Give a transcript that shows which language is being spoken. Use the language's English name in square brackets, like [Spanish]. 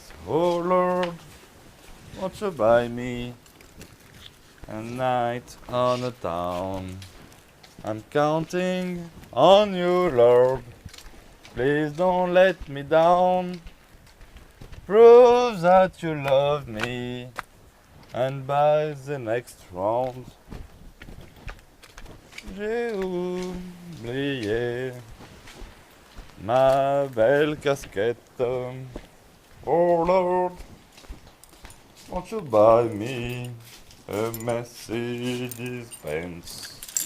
[English] Oh Lord, won't you buy me a night on the town? I'm counting on you, Lord. Please don't let me down. Prove that you love me and buy the next round. [French] J'ai oublié ma belle casquette. [English] Oh Lord, won't you buy me a Mercedes-Benz?